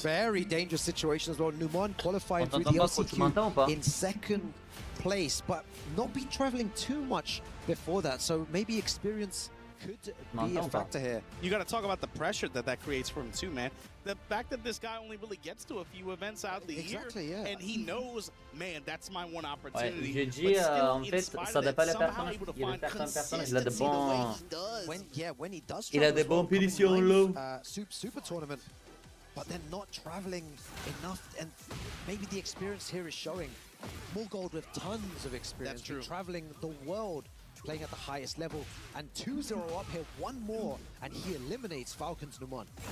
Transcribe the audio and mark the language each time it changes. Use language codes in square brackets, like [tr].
[en] Very dangerous situation as well. Numan qualifying through the LCQ in second place, but not be traveling too much before that. So maybe experience could be a factor here. You got to talk about the pressure that creates for him too, man. The fact that this guy only really gets to a few events out of the year, and he knows, man, that's my one opportunity. [fr] Ouais, je dis, en fait, ça dépend des personnages. Il y a certains personnages, il a de bons... [en] When he does [fr] Il a des bonnes punitions low. [en] Super tournament, but they're not traveling enough, and maybe the experience here is showing. Morgold with tons of experience, traveling the world, playing at the highest level, and 2-0 up here, one more, and he eliminates Falcons Numan.